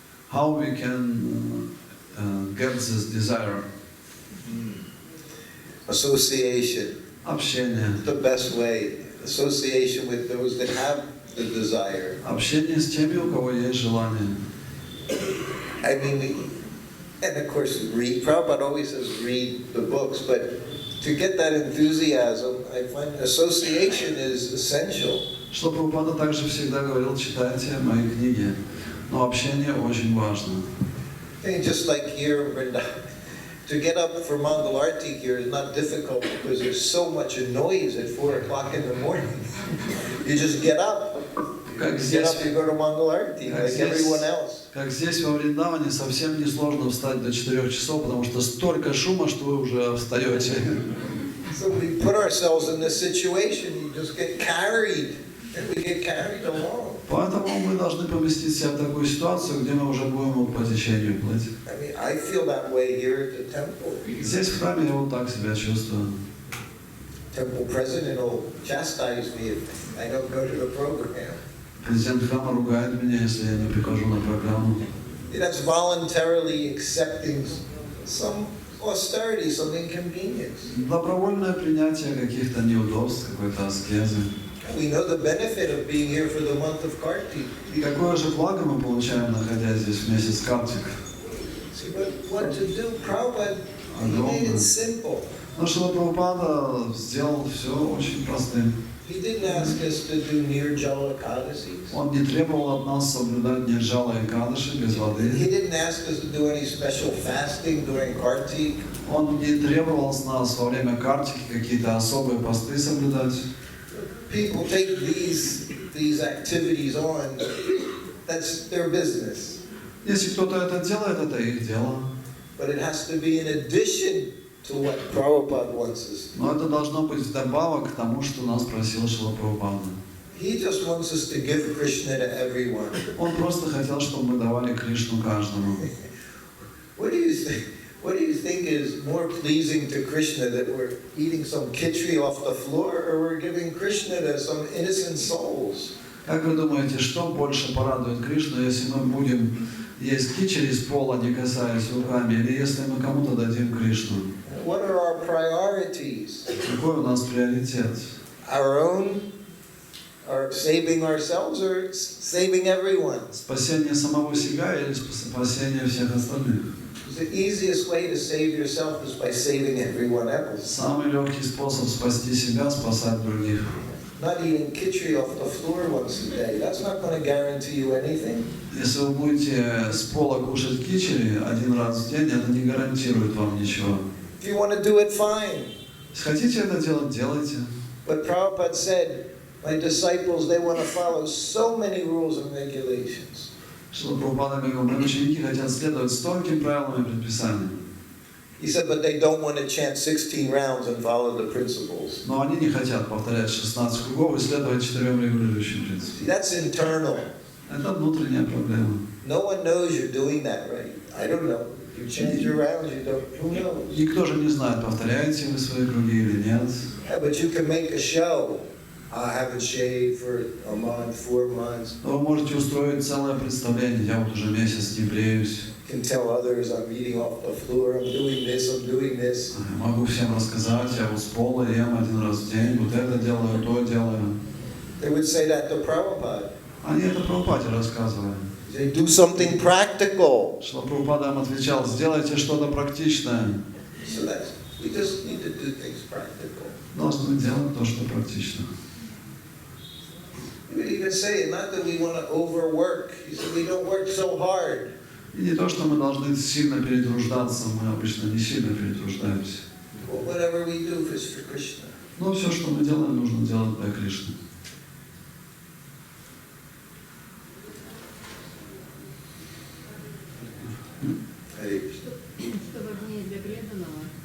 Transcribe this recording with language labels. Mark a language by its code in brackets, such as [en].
[en] How we can get this desire? Association. [ru] Общение. [en] the best way. Association with those that have the desire. [ru] Общение с теми, у кого есть желание. [en] I mean, and of course, read. Prabhupada always says read the books, but to get that enthusiasm, I find association is essential. [ru] Что Прабхупада также всегда говорил, читайте мои книги. Но общение очень важно. [en] And just like here in Vrindavan, to get up for Mangal Arti here is not difficult because there's so much noise at 4 o'clock in the morning. You just get up. [ru] Как [en] Get up, you go to Mangal Arti like everyone else. [ru] Как здесь во Вриндаване совсем несложно встать до 4 часов, потому что столько шума, что вы уже встаете. [en] So we put ourselves in this situation, you just get carried, and we get carried along. [ru] Поэтому мы должны поместить себя в такую ситуацию, где мы уже будем по течению плыть. [en] I mean, I feel that way here at the temple. [ru] Здесь в храме я вот так себя чувствую. [en] Temple president will chastise me if I don't go to the program. [ru] Президент храма ругает меня, если я не прихожу на программу. [en] That's voluntarily accepting some austerity, some inconvenience. [ru] Добровольное принятие каких-то неудобств, какой-то аскезы. [en] We know the benefit of being here for the month of Kartik. [ru] И какое же благо мы получаем, находясь здесь в месяц Картик. [en] See, but what to do? Prabhupada, he made it simple. [ru] Но Шрила Прабхупада сделал все очень простым. [en] He didn't ask us to do nirjala ekadasis. [ru] Он не требовал от нас соблюдать нирджала и кадыши без [en] He [ru] воды. [en] didn't ask us to do any special fasting during Kartik. [ru] Он не требовал с нас во время картики какие-то особые посты соблюдать. [en] People take these activities on. That's their business. [ru] Если кто-то это делает, это их дело. [en] But it has to be in addition to what Prabhupada wants us to do. [ru] Но это должно быть вдобавок к тому, что нас просил Шрила Прабхупада. [en] He just wants us to give Krishna to everyone. [ru] Он просто хотел, чтобы мы давали Кришну каждому. [en] What do you think is more pleasing to Krishna, that we're eating some khichdi off the floor, or we're giving Krishna to some innocent souls? [ru] Как вы думаете, что больше порадует Кришну, если мы будем есть кичери с пола, не касаясь руками, или если мы кому-то дадим Кришну? [en] What are our priorities? [ru] Какой у нас приоритет? [en] Our own, or saving ourselves, or saving everyone? [ru] Спасение самого себя или спасение всех остальных? [en] The easiest way to save yourself is by saving everyone else. [ru] Самый легкий способ спасти себя — спасать других. [en] Not eating khichdi off the floor once a day. That's not going to guarantee you anything. [ru] Если вы будете с пола кушать кичери один раз в день, это не гарантирует вам ничего. [en] If you want to do it, fine. [ru] Если хотите это делать, делайте. [en] But Prabhupada said, my disciples, they want to follow so many rules and regulations. [ru] Что Прабхупада говорил, мои ученики хотят следовать стольким правилам и предписаниям. [en] He said, but they don't want to chant 16 rounds and follow the principles. [ru] Но они не хотят повторять 16 кругов и следовать 4 регулирующим принципам. [en] See, that's internal. [ru] Это внутренняя проблема. [en] No one knows you're doing that right. I don't know. You chant your rounds, you don't. Who knows? [ru] Никто же не знает, повторяете вы свои круги или нет. [en] Yeah, but you can make a show. I haven't shaved for a month, 4 months. [ru] Но вы можете устроить целое представление. Я вот уже месяц не бреюсь. [en] You can tell others I'm eating off the floor, I'm doing this, I'm doing this. [ru] Могу всем рассказать, я вот с пола ем один раз в день, вот это делаю, то делаю. [en] They would say that to Prabhupada. [ru] Они это Прабхупаде рассказывали. [en] They do something practical. [ru] Что Прабхупада им отвечал, сделайте что-то практичное. [en] So that's, we just need to do things practical. [ru] Должны делать то, что практично. [en] He would even say, not that we want to overwork. He said, we don't work so hard. [ru] И не то, что мы должны сильно перетруждаться, мы обычно не сильно перетруждаемся. [en] Well, whatever we do is for Krishna. [ru] Но все, что мы делаем, нужно делать для Кришны. [en] Hare Krishna. [ru] Что важнее для преданного?